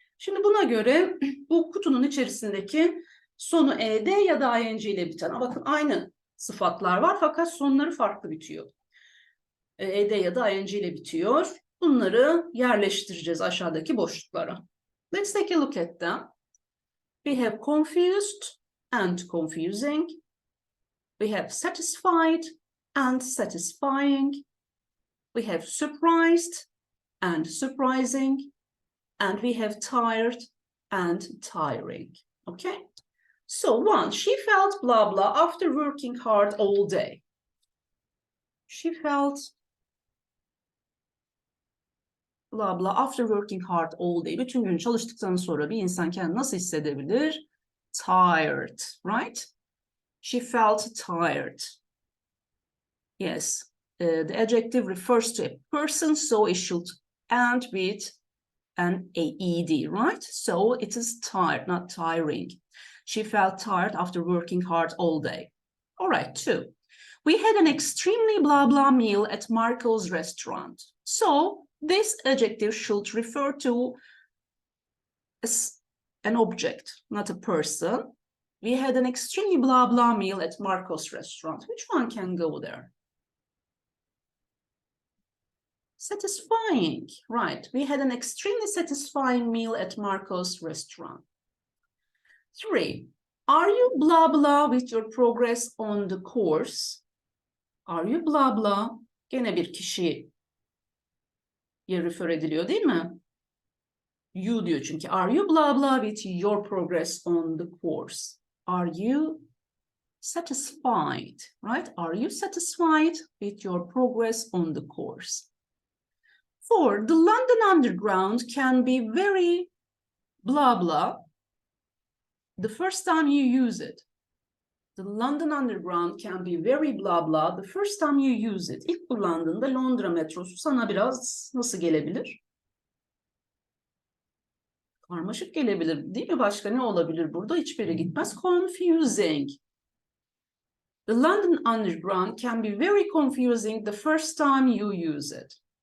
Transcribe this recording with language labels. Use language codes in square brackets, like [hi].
[tr] Şimdi buna göre bu kutunun içerisindeki sonu ed ya da ing ile biten. Bakın aynı sıfatlar var fakat sonları farklı bitiyor. Ed ya da ing ile bitiyor. Bunları yerleştireceğiz aşağıdaki boşluklara. [en] Let's take a look at them. We have confused and confusing. We have satisfied and satisfying. We have surprised and surprising. And we have tired and tiring. Okay? So 1, she felt blah blah after working hard all day. She felt blah blah after working hard all day. [tr] Bütün gün çalıştıktan sonra bir insan kendini nasıl hissedebilir? [en] Tired, right? She felt tired. Yes, the adjective refers to a person, so it should end with an ed, right? So it is tired, not tiring. She felt tired after working hard all day. All right, 2. We had an extremely blah blah meal at Marco's restaurant. So this adjective should refer to an object, not a person. We had an extremely blah blah meal at Marco's restaurant. Which one can go there? Satisfying, right? We had an extremely satisfying meal at Marco's restaurant. 3, are you blah blah with your progress on the course? Are you blah blah? [tr] Gene bir kişiye refer ediliyor değil mi? You diyor çünkü. [en] Are you blah blah with your progress on the course? Are you satisfied, right? Are you satisfied with your progress on the course? 4, the London Underground can be very blah blah the first time you use it. The London Underground can be very blah blah the first time you use it. [tr] İlk kullandığında Londra metrosu sana biraz nasıl gelebilir? Karmaşık gelebilir değil mi? Başka ne olabilir burada? Hiçbiri gitmez. Confusing. [en] The London Underground can be very confusing the first time you use it.